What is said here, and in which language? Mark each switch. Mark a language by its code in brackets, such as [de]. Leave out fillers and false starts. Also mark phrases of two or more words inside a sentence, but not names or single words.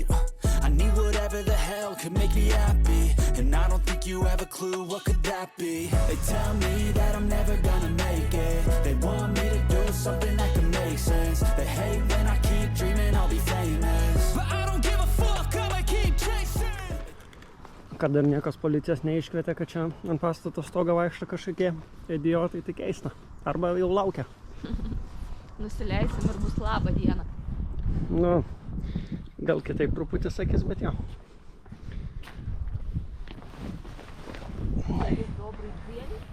[en] I need whatever the hell could make me happy, and I don't think you have a clue what could that be. They tell me that I'm never gonna make it. They want me to do something that can make sense. They hate when I keep dreaming I'll be famous, but I don't give a fuck, I'ma keep chasing. [lt] Kad dar niekas policijos neiškvietė, kad čia ant pastato stogo vaikšto kažkokie idiotai, tai keista. Arba jau laukia. Nusileisim ir bus laba diena. Nu, gal kitaip truputį sakys, bet jo. [ru] Добрый день.